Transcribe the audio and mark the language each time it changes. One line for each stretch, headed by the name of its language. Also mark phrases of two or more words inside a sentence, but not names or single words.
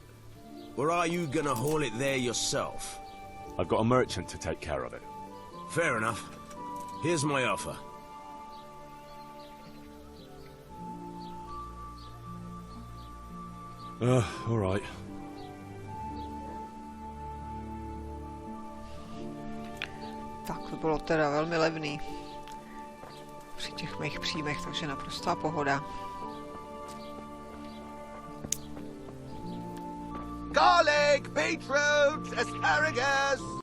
English: Or are you gonna haul it there yourself? I've got a merchant to take care of it. Fair enough. Here's my offer. All right.
Czech: Tak to bylo teda velmi levný při těch mých příjmech, takže naprostá pohoda.
English: Garlic, beetroot, asparagus.